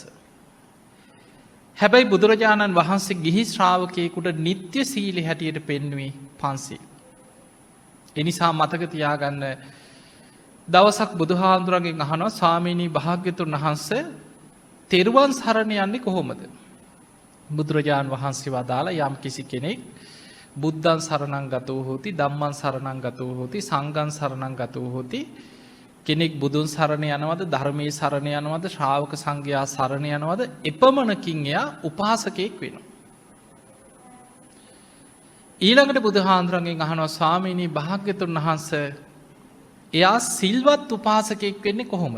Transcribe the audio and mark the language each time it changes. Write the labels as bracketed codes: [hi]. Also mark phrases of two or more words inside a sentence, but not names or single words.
[si] හැබැයි බුදුරජාණන් වහන්සේ ගිහි ශ්‍රාවකයෙකුට නිත්‍ය සීලෙ හැටියට පෙන්වුවේ පන්සිල්. එනිසා මතක තියාගන්න දවසක් බුදුහාමුදුරන්ගෙන් අහනවා ස්වාමීනී භාග්‍යතුන් වහන්සේ තෙරුවන් සරණ යන්නේ කොහොමද? බුදුරජාණන් වහන්සේ වදාලා යම් කිසි කෙනෙක් [pi] බුද්ධං සරණං ගතෝ හෝති ධම්මං සරණං ගතෝ හෝති සංඝං සරණං ගතෝ හෝති [si] කෙනෙක් බුදුන් සරණ යනවද ධර්මයේ සරණ යනවද ශ්‍රාවක සංඝයා සරණ යනවද එපමණකින් එයා උපාසකයෙක් වෙනවා. ඊළඟට බුදුහාමුදුරන්ගෙන් අහනවා ස්වාමීනී භාග්‍යතුන් වහන්සේ එයා සිල්වත් උපාසකයෙක් වෙන්නේ කොහොමද?